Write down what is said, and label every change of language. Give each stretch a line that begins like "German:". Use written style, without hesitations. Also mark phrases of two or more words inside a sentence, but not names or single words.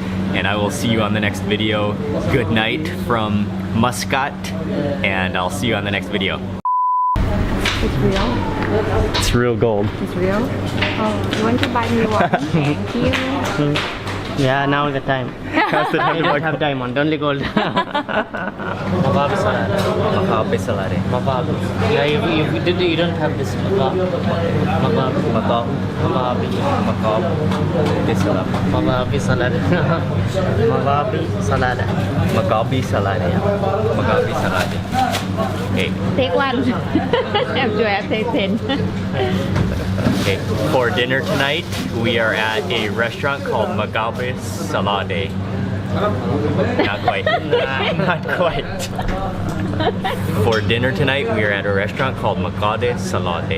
English: And I will see you on the next video. Good night from Muscat, and I'll see you on the next video. It's real. It's real gold. It's real. Oh, you want to buy me one? Thank you. Yeah, now is the time. That's the time I to don't like have diamond, only gold. Mababi salad. Mababi salad. Mababi. Yeah, if you don't have this mababi. Mababi. Mababi. Mababi. Mababi salad. Mababi salad. Mababi salad. Magabi salad. Magabi salad. Okay. Take one. Enjoy. Take 10. Okay. For dinner tonight, we are at a restaurant called Magabi Salade. Not quite. Not quite. For dinner tonight, we are at a restaurant called Muscat Salade.